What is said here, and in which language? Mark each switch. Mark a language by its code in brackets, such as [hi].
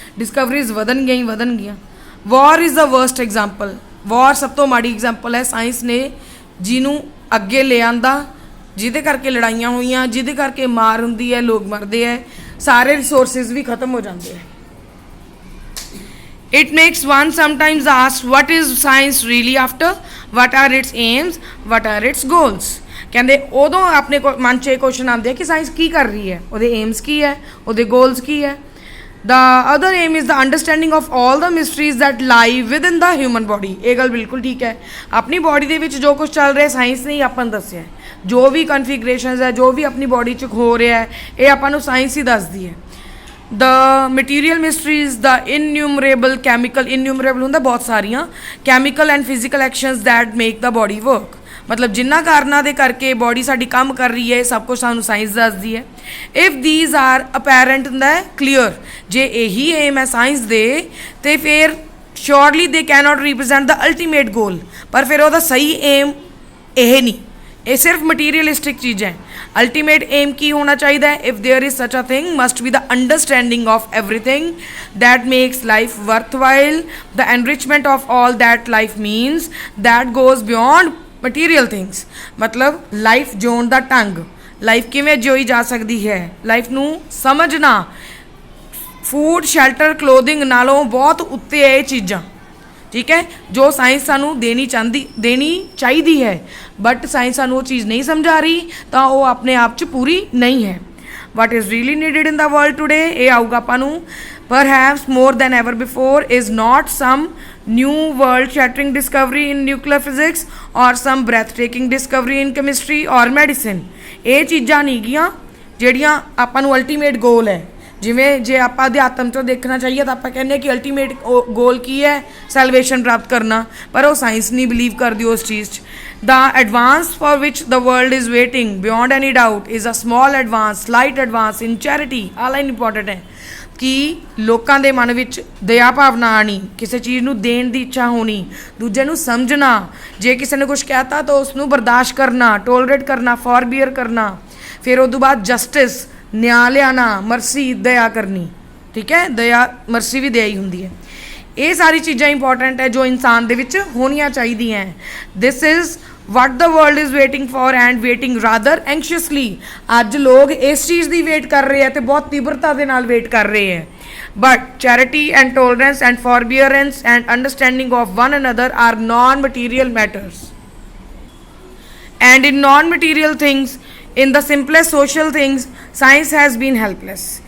[pa] Discoveries ਵਧਣਗੀਆਂ। [en] War is the worst example. [pa] ਵਾਰ ਸਭ ਤੋਂ ਮਾੜੀ ਐਗਜ਼ਾਮਪਲ ਹੈ ਸਾਇੰਸ ਨੇ ਜਿਹਨੂੰ ਅੱਗੇ ਲੈ ਆਂਦਾ, ਜਿਹਦੇ ਕਰਕੇ ਲੜਾਈਆਂ ਹੋਈਆਂ, ਜਿਹਦੇ ਕਰਕੇ ਮਾਰ ਹੁੰਦੀ ਹੈ, ਲੋਕ ਮਰਦੇ ਹੈ, ਸਾਰੇ ਰਿਸੋਰਸਿਸ ਵੀ ਖਤਮ ਹੋ ਜਾਂਦੇ ਹੈ। [en] It makes one sometimes ask what is science really after, what are its aims, what are its goals। [pa] ਕਹਿੰਦੇ ਉਦੋਂ ਆਪਣੇ ਮਨ 'ਚ ਇਹ ਕੁਐਸਚਨ ਆਉਂਦੇ ਕਿ ਸਾਇੰਸ ਕੀ ਕਰ ਰਹੀ ਹੈ, ਉਹਦੇ ਏਮਸ ਕੀ ਹੈ, ਉਹਦੇ ਗੋਲਸ ਕੀ ਹੈ। [en] The other aim is the understanding of all the mysteries that lie within the human body। [pa] ਇਹ ਗੱਲ ਬਿਲਕੁਲ ਠੀਕ ਹੈ। ਆਪਣੀ ਬੋਡੀ ਦੇ ਵਿੱਚ ਜੋ ਕੁਝ ਚੱਲ ਰਿਹਾ ਸਾਇੰਸ ਨੇ ਹੀ ਆਪਾਂ ਨੂੰ ਦੱਸਿਆ। ਜੋ ਵੀ ਕਨਫੀਗਰੇਸ਼ਨਸ ਹੈ, ਜੋ ਵੀ ਆਪਣੀ ਬੋਡੀ 'ਚ ਹੋ ਰਿਹਾ ਹੈ, ਇਹ ਆਪਾਂ ਨੂੰ ਸਾਇੰਸ ਹੀ ਦੱਸਦੀ ਹੈ। [en] The material mysteries, the innumerable chemical, innumerable [pa] ਹੁੰਦਾ ਬਹੁਤ ਸਾਰੀਆਂ, [en] chemical and physical actions that make the body work। [pa] ਮਤਲਬ ਜਿਨ੍ਹਾਂ ਕਾਰਨਾਂ ਦੇ ਕਰਕੇ ਬੋਡੀ ਸਾਡੀ ਕੰਮ ਕਰ ਰਹੀ ਹੈ, ਸਭ ਕੁਝ ਸਾਨੂੰ ਸਾਇੰਸ ਦੱਸਦੀ ਹੈ। [en] if these are apparent [pa] ਹੁੰਦਾ ਹੈ ਕਲੀਅਰ, ਜੇ ਇਹੀ ਏਮ ਹੈ ਸਾਇੰਸ ਦੇ, ਤੇ ਫਿਰ [en] Surely they cannot represent the ultimate goal. [pa] ਪਰ ਫਿਰ ਉਹਦਾ ਸਹੀ ਏਮ ਇਹ ਨਹੀਂ, ਇਹ ਸਿਰਫ ਮਟੀਰੀਅਲਿਸਟਿਕ ਚੀਜ਼ ਹੈ। ਅਲਟੀਮੇਟ ਏਮ ਕੀ ਹੋਣਾ ਚਾਹੀਦਾ ਹੈ? [en] If there is such a thing must be the understanding of everything that makes life worthwhile, the enrichment of all that life means, that goes beyond material things। [pa] मतलब life ਜਿਉਣ ਦਾ ਢੰਗ, life ਕਿਵੇਂ ਜਿਉਈ ਜਾ ਸਕਦੀ ਹੈ, ਲਾਈਫ ਨੂੰ ਸਮਝਣਾ, food shelter clothing ਨਾਲੋਂ ਬਹੁਤ ਉੱਤੇ ਹੈ ਇਹ ਚੀਜ਼ਾਂ, ਠੀਕ ਹੈ, ਜੋ ਸਾਇੰਸ ਸਾਨੂੰ ਦੇਣੀ ਚਾਹੀਦੀ ਹੈ। ਬਟ ਸਾਇੰਸ ਸਾਨੂੰ ਉਹ ਚੀਜ਼ ਨਹੀਂ ਸਮਝਾ ਰਹੀ, ਤਾਂ ਉਹ ਆਪਣੇ ਆਪ 'ਚ ਪੂਰੀ ਨਹੀਂ ਹੈ। [en] what is really needed in the world today, [pa] ਇਹ ਆਊਗਾ ਆਪਾਂ ਨੂੰ, [en] perhaps more than ever before, is not some new world shattering discovery in nuclear physics or some breathtaking discovery in chemistry or medicine। [pa] ਇਹ ਚੀਜ਼ਾਂ ਨਹੀਂ ਗੀਆਂ ਜਿਹੜੀਆਂ ਆਪਾਂ ਨੂੰ ਅਲਟੀਮੇਟ ਗੋਲ ਹੈ। ਜਿਵੇਂ ਜੇ ਆਪਾਂ ਅਧਿਆਤਮ 'ਚੋਂ ਦੇਖਣਾ ਚਾਹੀਏ ਤਾਂ ਆਪਾਂ ਕਹਿੰਦੇ ਕਿ ਅਲਟੀਮੇਟ ਗੋਲ ਕੀ ਹੈ, ਸੈਲਵੇਸ਼ਨ ਪ੍ਰਾਪਤ ਕਰਨਾ, ਪਰ ਉਹ ਸਾਇੰਸ ਨਹੀਂ ਬਿਲੀਵ ਕਰਦੀ ਉਸ ਚੀਜ਼ 'ਚ। [en] The advance for which the world is waiting beyond any doubt is a small advance, slight advance in charity। [pa] ਆਹ ਲਾਈਨ ਇੰਪੋਰਟੈਂਟ ਹੈ ਕਿ ਲੋਕਾਂ ਦੇ ਮਨ ਵਿੱਚ ਦਇਆ ਭਾਵਨਾ ਆਉਣੀ, ਕਿਸੇ ਚੀਜ਼ ਨੂੰ ਦੇਣ ਦੀ ਇੱਛਾ ਹੋਣੀ, ਦੂਜੇ ਨੂੰ ਸਮਝਣਾ, ਜੇ ਕਿਸੇ ਨੇ ਕੁਝ ਕਹਿਤਾ ਤਾਂ ਉਸ ਨੂੰ ਬਰਦਾਸ਼ਤ ਕਰਨਾ, ਟੋਲਰੇਟ ਕਰਨਾ, ਫੋਰਬੀਅਰ ਕਰਨਾ, ਫਿਰ ਉਹ ਤੋਂ ਬਾਅਦ ਜਸਟਿਸ, ਨਿਆਂ ਲਿਆਣਾ, ਮਰਸੀ, ਦਇਆ ਕਰਨੀ, ਠੀਕ ਹੈ। ਦਇਆ ਮਰਸੀ ਵੀ ਦਇਆ ਹੀ ਹੁੰਦੀ ਹੈ। ਇਹ ਸਾਰੀ ਚੀਜ਼ਾਂ ਇੰਪੋਰਟੈਂਟ ਹੈ ਜੋ ਇਨਸਾਨ ਦੇ ਵਿੱਚ ਹੋਣੀਆਂ ਚਾਹੀਦੀਆਂ। [en] This is what the world is waiting for and waiting rather anxiously। [pa] ਅੱਜ ਲੋਕ ਇਸ ਚੀਜ਼ ਦੀ ਵੇਟ ਕਰ ਰਹੇ ਹੈ ਤੇ ਬਹੁਤ ਤੀਬਰਤਾ ਦੇ ਨਾਲ ਵੇਟ ਕਰ ਰਹੇ ਹੈ। [en] but charity and tolerance and forbearance and understanding of one another are non-material matters, and in non-material things, in the simplest social things, science has been helpless।